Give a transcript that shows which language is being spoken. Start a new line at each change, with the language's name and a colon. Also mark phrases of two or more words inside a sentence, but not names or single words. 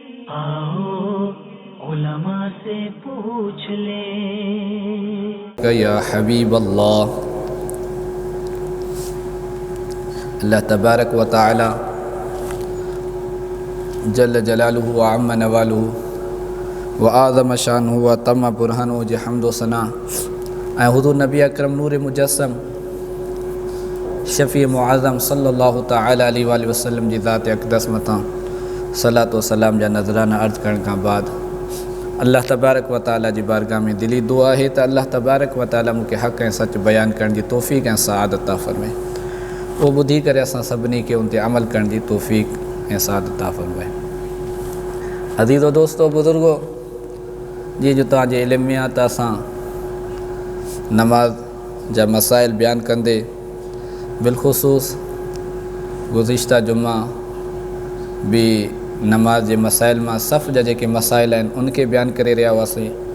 Urdu: आओ उलमा से पूछ ले।
Arabic: يا حبيب الله الله تبارك وتعالى جل جلاله وعم نواله وأعظم شأنه وتم برهانه
Sindhi: जे हम्दो सना ऐं हुज़ूर नबी अकरम नूर मुजस्सम शफ़ी मुआज़म
Arabic: صلى الله تعالى عليه وسلم
Sindhi: जी ज़ात अक़दस मथां सलात व सलाम जा नज़राना अर्ज़ करण खां बाद
Arabic: الله تبارك وتعالى
Sindhi: जी बारगाह में दिली दुआ है त
Arabic: الله تبارك وتعالى
Sindhi: मूंखे हक़ ऐं सच बयान करण जी तौफ़ीक़ ऐं सआदत अता फ़रमाए। वो ॿुधी करे असां सभिनी खे उन ते अमल करण जी तौफ़ीक़ ऐं सआदत अता फ़रमाए। अज़ीज़ो दोस्तो बुज़ुर्गो, जीअं जो तव्हांजे इल्म में आहे त असां नमाज़ जा मसाइल बयान कंदे बिलख़ुसूस गुज़िश्ता जुमा भी नमाज जे मसाइल मां सफ़ जा जेके मसाइल आहिनि उनखे बयान करे रहिया हुआसीं।